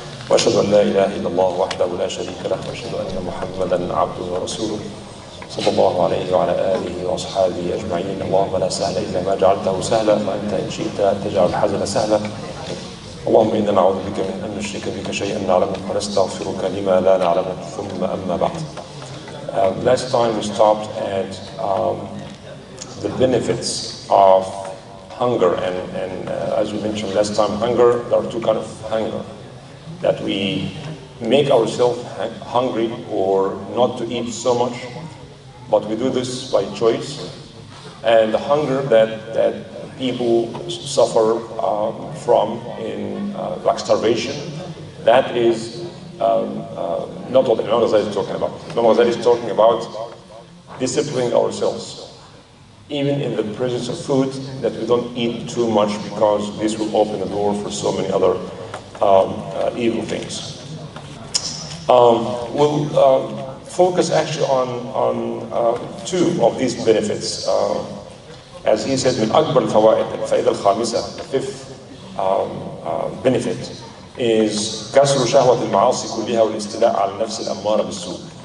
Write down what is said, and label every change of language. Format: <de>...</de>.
<ar>وأشهد أن لا إله إلا الله وحده لا شريك له وأشهد أن محمدا عبده ورسوله صلى الله عليه وعلى آله وأصحابه أجمعين. اللهم لا سهل إلا ما جعلته سهلا وأنت إن شئت تجعل الحزن سهلا. اللهم إنا نعوذ بك من أن نشرك بك شيئا نعلمه ونستغفرك لما لا نعلمه. ثم أما بعد.</ar> <en>Last time we stopped at the benefits of hunger, and as we mentioned last time, hunger, there are two kinds of hunger. That we make ourselves hungry or not to eat so much, but we do this by choice. And the hunger that people suffer from in like starvation, that is not what Imam Ghazali is talking about. Imam Ghazali is talking about disciplining ourselves, even in the presence of food, that we don't eat too much, because this will open the door for so many other evil things. We'll focus actually on two of these benefits. As he said,</en> <ar>من أكبر الفوائد الفائدة الخامسة,</ar> <en>the fifth benefit is</en> <ar>كسر شهوة المعاصي كلها والاستيلاء على النفس الأمارة بالسوء.</ar>